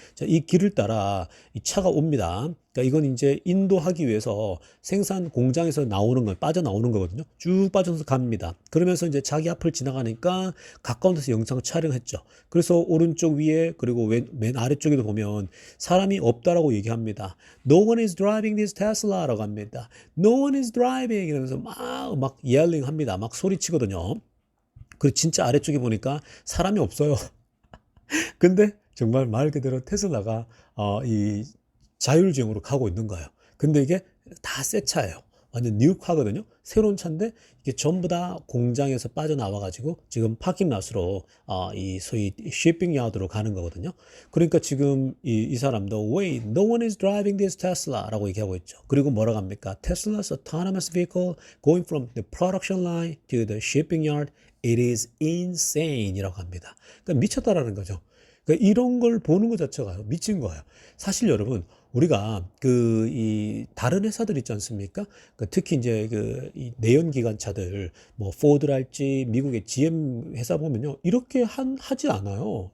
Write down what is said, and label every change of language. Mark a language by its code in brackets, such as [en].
[ko] 자, 이 길을 따라 이 차가 옵니다. 그러니까 이건 이제 인도하기 위해서 생산 공장에서 나오는 건 빠져나오는 거거든요. 쭉 빠져서 갑니다. 그러면서 이제 자기 앞을 지나가니까 가까운 데서 영상 촬영했죠. 그래서 오른쪽 위에 그리고 맨 아래쪽에도 보면 사람이 없다라고 얘기합니다. [en] No one is driving this Tesla [ko] 라고 합니다. [en] No one is driving [ko] 이러면서 막 yelling 합니다. 막 소리치거든요. 그리고 진짜 아래쪽에 보니까 사람이 없어요. 근데 정말 말 그대로 테슬라가 이 자율주행으로 가고 있는 거예요. 근데 이게 다 새 차예요. 완전 뉴카거든요. 새로운 차인데 이게 전부 다 공장에서 빠져나와 가지고 지금 파킹랏으로 이 소위 shipping yard로 가는 거거든요. 그러니까 지금 이 사람도 [en] wait, no one is driving this Tesla [ko] 라고 얘기하고 있죠. 그리고 뭐라고 합니까? [en] Tesla's autonomous vehicle going from the production line to the shipping yard, it is insane [ko] 이라고 합니다. 그러니까 미쳤다라는 거죠. 그러니까 이런 걸 보는 것 자체가 미친 거예요. 사실 여러분, 우리가 이 다른 회사들 있지 않습니까? 특히 이제 이 내연기관차들, 뭐 포드랄지 미국의 GM 회사 보면요, 이렇게 하지 않아요.